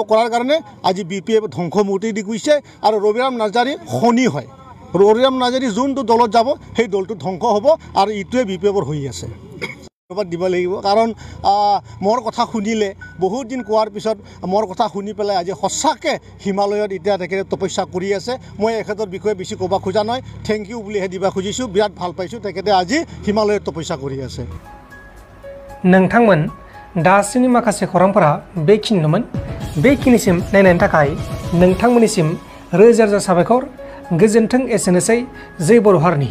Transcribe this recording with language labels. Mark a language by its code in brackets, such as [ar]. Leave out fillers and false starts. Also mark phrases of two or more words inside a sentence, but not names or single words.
[as] কৰাৰ কাৰণে আজি BPF ধ্বংসমূৰ্তি দি গৈছে আৰু ৰবিৰাম নাৰ্জাৰী শনি হয় ৰবিৰাম নাৰ্জাৰী যোনটো দলত যাব সেই দলটো ধ্বংস হ'ব আৰু ইটোৱে BPFৰ হৈ আছে ধন্যবাদ দিব লাগিব কাৰণ মোৰ কথা শুনিলে বহুত দিন কোৱাৰ পিছত মোৰ কথা শুনি পেলাই আজি সঁচাকৈ হিমালয়ত এতিয়া তেখেতে তপস্যা কৰি আছে মই এখেতৰ বিষয়ে বেছি ক'ব খোজা নহয় [en] thank you [as] বুলিহে দিব খুজিছোঁ বিৰাট ভাল পাইছোঁ তেখেতে আজি হিমালয়ত তপস্যা কৰি আছে [brx] नोंथांमोन दासिमनि माखासे खौरांफोरा बेखिनिनोमोन बेखिनिसिम नायनायनि थाखाय नोंथांमोननिसिम रोजा रोजा साबायखर गोजोन्थों एसेनोसै जय बर' हारिनि